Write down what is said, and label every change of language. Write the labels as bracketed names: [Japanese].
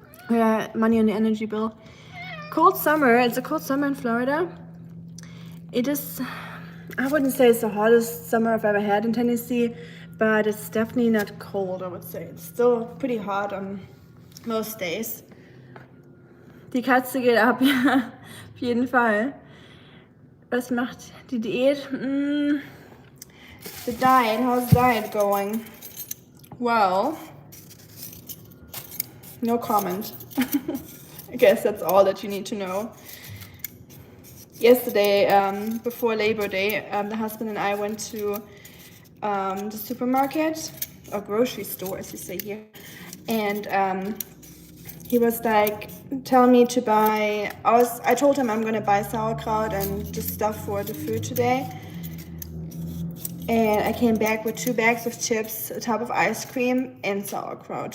[English] Money on the energy bill. Cold summer. It's a cold summer in Florida. It is, I wouldn't say it's the hottest summer I've ever had in Tennessee, but it's definitely not cold, I would say. It's still pretty hot on most days. [German] Die Katze geht ab, ja, auf jeden Fall. Was macht die Diät? [English] The diet, how's the diet going? Well, no comment. I guess that's all that you need to know. Yesterday, before Labor Day, the husband and I went to the supermarket, or grocery store as you say here, and he was like telling me to buy, I told him I'm gonna buy sauerkraut and just stuff for the food today, and I came back with 2 bags of chips, a tub of ice cream, and sauerkraut.